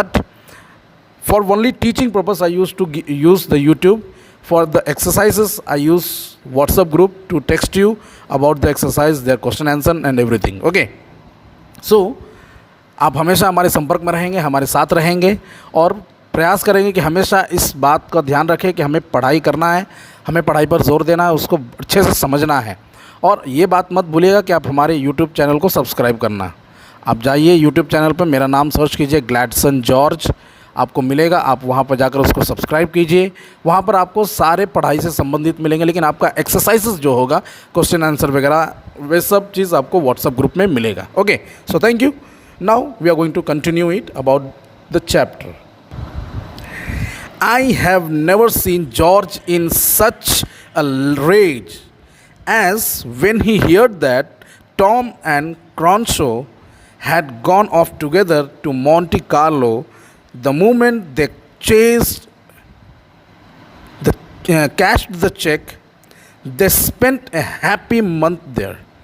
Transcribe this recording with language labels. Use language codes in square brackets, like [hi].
[en] But for only teaching purpose I used to use the YouTube. For the exercises I use WhatsApp group to text you about the exercise, their question answer and everything. Okay. [hi] So आप हमेशा हमारे संपर्क में रहेंगे, हमारे साथ रहेंगे और प्रयास करेंगे कि हमेशा इस बात का ध्यान रखें कि हमें पढ़ाई करना है, हमें पढ़ाई पर जोर देना है, उसको अच्छे से समझना है। और ये बात मत भूलिएगा कि आप हमारे YouTube चैनल को सब्सक्राइब करना। आप जाइए YouTube चैनल पर, मेरा नाम सर्च कीजिए ग्लैडसन जॉर्ज, आपको मिलेगा। आप वहाँ पर जाकर उसको सब्सक्राइब कीजिए। वहाँ पर आपको सारे पढ़ाई से संबंधित मिलेंगे, लेकिन आपका एक्सरसाइजेस जो होगा, क्वेश्चन आंसर वगैरह, वे सब चीज़ आपको व्हाट्सएप ग्रुप में मिलेगा। [en] Okay, so thank you. Now we are going to continue it about the chapter. I have never seen George in such a rage as when he heard that Tom and Cronshaw had gone off together to Monte Carlo. The moment they cashed the check, they spent a happy month there.